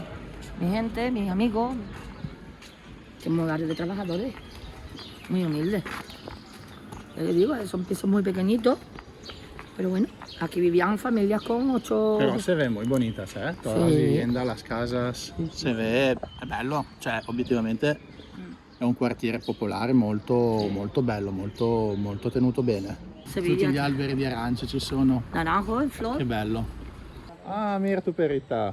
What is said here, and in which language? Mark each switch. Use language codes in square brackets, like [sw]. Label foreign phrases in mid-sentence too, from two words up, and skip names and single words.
[es] Mi gente, mis amigos. Somos un barrio de trabajadores, muy humildes. Ya les digo, son pisos muy pequeñitos, pero bueno, aquí vivían familias con 8... Però se ve muy bonitas, todas [it] Sì. [es] las viviendas, las casas. Se ve, [it] è bello, cioè obiettivamente è un quartiere popolare molto, molto bello, molto, molto tenuto bene. Sevilla. Tutti gli alberi di arance ci sono. [es] Naranjo en flor. [it] Che bello. [es] Ah, mira tu perita.